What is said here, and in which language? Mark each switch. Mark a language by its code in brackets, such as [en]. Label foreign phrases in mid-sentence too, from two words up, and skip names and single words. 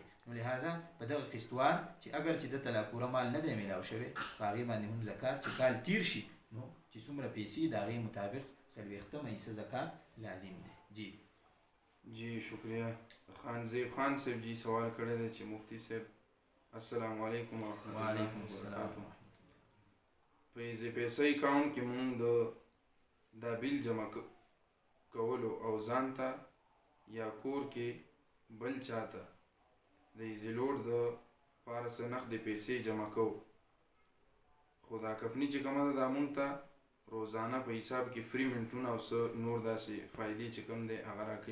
[ps] نو لهذا په دغه قسطوار چې اگر چې دته لا پوره مال نه دی میلاو شوی په هغې باندې هم زکات چې کال تیر شي نو چې څومره پیسې د هغې مطابق 40 حصه زکات لازم دی. [ur] جی شکریہ. [ps] خانزیب خان صاحب جی سوال کړی دی چې مفتی صاحب [ar] السلام علیکم ورحمۃ اللہ وبرکاتہ [ps] په پیسې اکاؤنٹ کې مونږ دا بیل جمع کولو او ځان ته یا کور کې بل چاته د ایزیلوډ د پاره څه نغدې پیسې جمع کوو خو دا کمپني چې کومه ده دا مونږ ته روزانه په حساب کې فری منټونه او څه نور داسې فایدې چې کوم دی هغه راکوي.